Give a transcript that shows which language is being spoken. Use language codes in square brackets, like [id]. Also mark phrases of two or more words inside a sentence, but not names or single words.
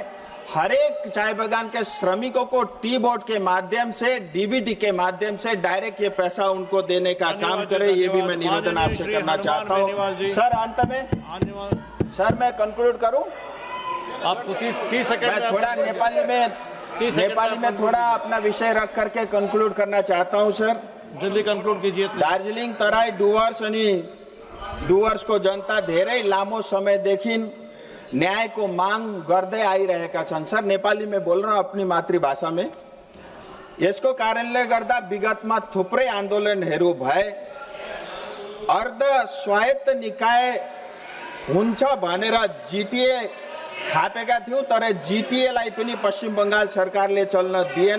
[hi] हर एक चाय बागान के श्रमिकों को टी बोर्ड के माध्यम से, डीबीटी के माध्यम से डायरेक्ट ये पैसा उनको देने का काम करे। ये भी मैं निवेदन आपसे करना चाहता हूँ। सर, अंत में सर मैं कंक्लूड करूं, आपको 30 सेकंड मैं थोड़ा नेपाली में थोड़ा अपना विषय रख करके कंक्लूड करना चाहता हूं। सर, जल्दी कंक्लूड कीजिए। [ne] दार्जिलिङ तराई डुवर्सको जनता धेरै लामो समयदेखि न्यायको माग गर्दै आइरहेका छन्। [hi] सर, नेपाली में बोल रहा हूं, अपनी मातृभाषा में। [ne] यसको कारणले गर्दा विगतमा थुप्रै आन्दोलनहरू भए। अर्ध स्वायत्त निकाय हुन्छ भनेर जीटीए थापेका थियौं, तर जीटीएलाई पनि पश्चिम बंगाल सरकारले चल्न दिएन।